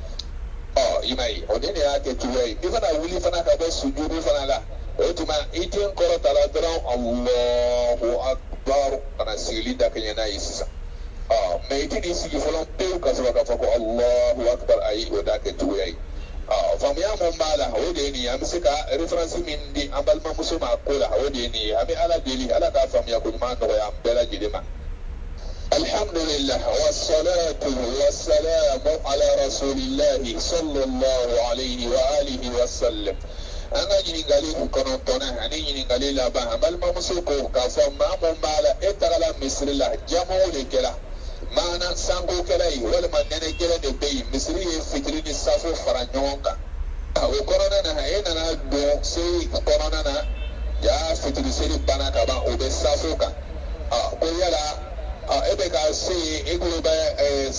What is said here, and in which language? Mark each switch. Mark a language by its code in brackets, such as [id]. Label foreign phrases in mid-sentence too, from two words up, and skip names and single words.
[bm] i m'a ye o de y'a kɛ cogoya ye i fana wuli fana ka bɔ sujudu fana la o tuma i den kɔrɔta la dɔrɔn [ar] الله أكبر [bm] kana sigili da kɛɲɛ n'a ye sisan mɛ i tɛ n'i sigi fɔlɔ pewu ka sɔrɔ k'a fɔ ko [ar] الله أكبر [bm] ayi o da kɛ cogoya ye faamuya mun b'a la o de ye nin ye an bɛ se ka référence min di an balimamuso ma ko la o de ye nin ye an bɛ Ala deli Ala k'a faamuya ko ɲuman nɔgɔya an bɛɛ lajɛlen ma [ar] الحمد لله والصلاة والسلام على رسول الله صلى الله عليه وعلى آله وسلم [bm] an ka ɲininkali kɔnɔntɔnna ani ɲininkali laban an balimamuso ko k'a fɔ maa mun b'a la e tagala misiri la jamaw de kɛra maana sanko kɛra yen walima nɛnɛgɛlɛn de bɛ yen misiri ye fitiri ni safo fara ɲɔgɔn kan o kɔnɔna na e nana don seli kɔnɔna na jaa fitiri seli banna ka ban o bɛ safo kan ko yala e bɛ ka se yen e kulo bɛ